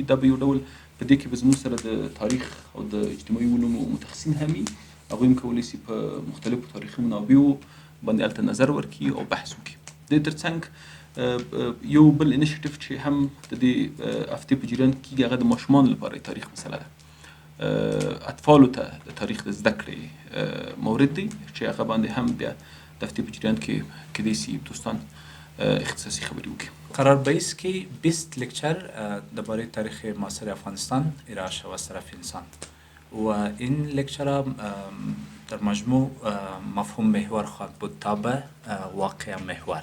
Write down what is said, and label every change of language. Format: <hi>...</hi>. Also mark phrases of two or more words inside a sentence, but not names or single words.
<ps>دا به یو ډول په دې کې به زموږ سره د تاریخ او د اجتماعي علومو متخصصین هم وي، هغوی هم کولی شي په مختلفو تاریخي منابعو باندې هلته نظر ورکړي او بحث وکړي. د دې ترڅنګ یو بل انیشیټیو چې هم د دې هفتې په جریان کې کېږي، هغه د ماشومانو لپاره تاریخ مسله ده. اطفالو ته د تاریخ د زده کړې مورد دی چې هغه باندې هم بیا د هفتې په جریان کې کېدای شي دوستان اختصاصی خبری وکړي.</ps> <fa>قرار به است که 20 لکچر درباره تاریخ معاصر افغانستان ارائه شود از طرف انسان و این لکچر در مجموع مفهوم محور خواهد بود تا به واقع محور.</fa>